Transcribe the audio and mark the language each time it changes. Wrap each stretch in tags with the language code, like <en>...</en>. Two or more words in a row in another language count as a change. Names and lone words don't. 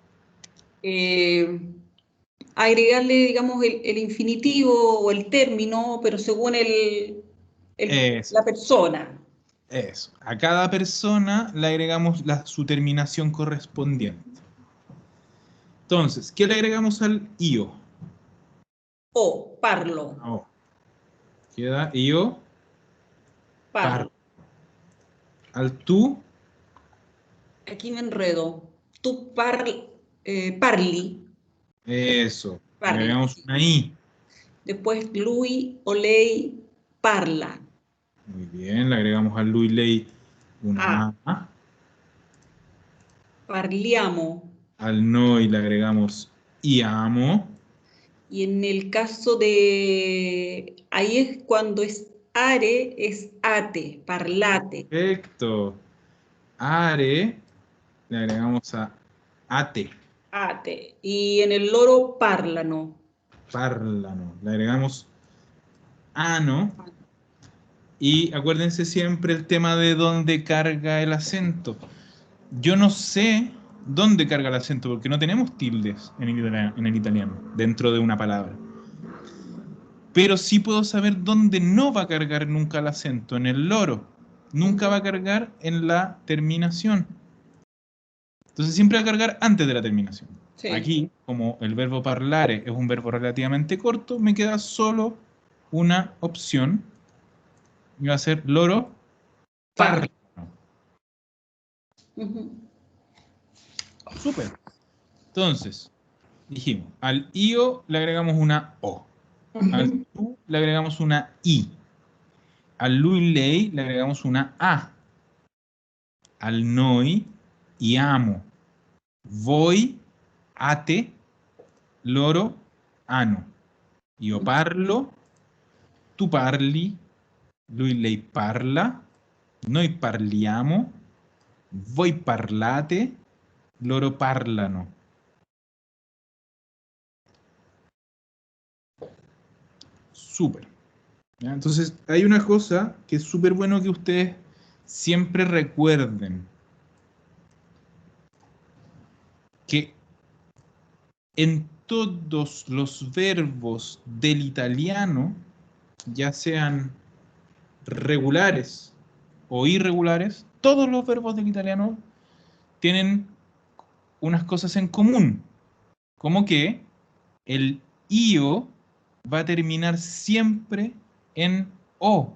<es>Agregarle, digamos, el infinitivo o el término, pero según Eso, la persona. eso. A cada persona le agregamos su terminación correspondiente. Entonces, ¿qué le agregamos al io?</es> <it>O, parlo,</it> <es>Oh, queda io, par.</es> <it>parlo.</it> <es>Al tú, Aquí me enredo. Tú parli, eso. Le</es> <it>parli.</it> <es>agregamos una i. Después</es> <it>lui o lei parla.</it> <es>Muy bien, le agregamos al</es> <it>lui, lei</it> <es>A, una a.</es> <it>parliamo.</it> <es>Al noi le agregamos iamo. Y en el caso de, ahí es cuando es are, es ate, parlate, Perfecto. Are, le agregamos a ate. ate. Y en el</es> <it>loro parlano.</it> <es>Parlano. Le agregamos ano. Y acuérdense siempre el tema de dónde carga el acento. Yo no sé dónde carga el acento porque no tenemos tildes en el italiano dentro de una palabra. Pero sí puedo saber dónde no va a cargar nunca el acento. En el loro. Nunca va a cargar en la terminación. Entonces siempre va a cargar antes de la terminación. Sí. Aquí, como el verbo parlare es un verbo relativamente corto, me queda solo una opción. Y va a ser loro Par.</es> <it>parlano. Ujú.</it> <es>Súper. Entonces, dijimos, al io le agregamos una O. Al Ujú. tú le agregamos una I. Al</es> <it>lui lei</it> <es>le agregamos una A. Al</es> <it>noi iamo. Voi ate loro ano. Io parlo, tu parli, lui lei parla, noi parliamo, voi parlate, loro parlano.</it> <es>Súper. ¿Ya? Entonces, hay una cosa que es súper bueno que ustedes siempre recuerden, que en todos los verbos del italiano, ya sean regulares o irregulares, todos los verbos del italiano tienen unas cosas en común, como que el io va a terminar siempre en o.</es>